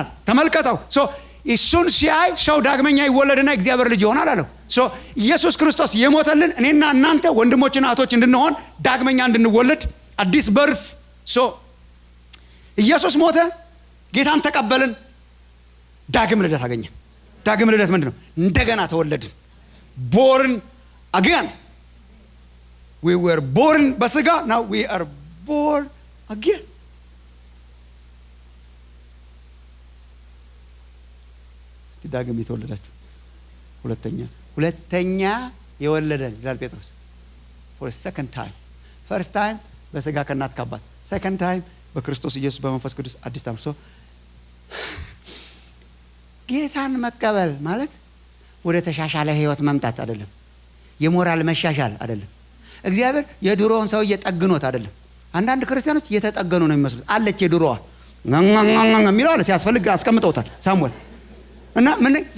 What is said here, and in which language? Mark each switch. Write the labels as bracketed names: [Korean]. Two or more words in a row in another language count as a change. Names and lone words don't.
[Amharic] ተመልከተው። እሱን ሲያይ ሰው ዳግመኛ ይወለድና እግዚአብሔር ልጅ ይሆናል አለው። ኢየሱስ ክርስቶስ የሞተልን እኔና እናንተ ወንድሞችና እህቶች እንድንሆን ዳግመኛ እንድንወለድ አዲስ በርት። ኢየሱስ ሞተ፣ ጌታን ተቀበልን፣ ዳግም ልደት አገኘን። ዳግም ልደት ምንድን ነው? እንደገና ተወለድን። [English] born again we were born [Amharic] በስጋ [English] now we are born again። [Amharic] እስቲ ዳግም የተወለዳችሁ ሁለተኛ የወለደን ይላል ጴጥሮስ። [English] for a second time first time [Amharic] በስጋ ከእናት ከአባት፣ [English] second time [Amharic] በክርስቶስ ኢየሱስ በመንፈስ ቅዱስ አዲስ ተመርሶ ጌታን መቀበል ማለት ወደ ተሻሻለ ህይወት መምጣት አይደለም። የሞራል መሻሻል አይደለም። እግዚአብሔር የድሮውን ሰው እየጠግኖት አይደለም። አንዳንድ ክርስቲያኖች እየተጠገኑ ነው የሚመስሉት። አለች የድሮዋ የሚለው አለ ሲያስፈልግ አስቀምጠውታል ሳሙኤል። እና ምን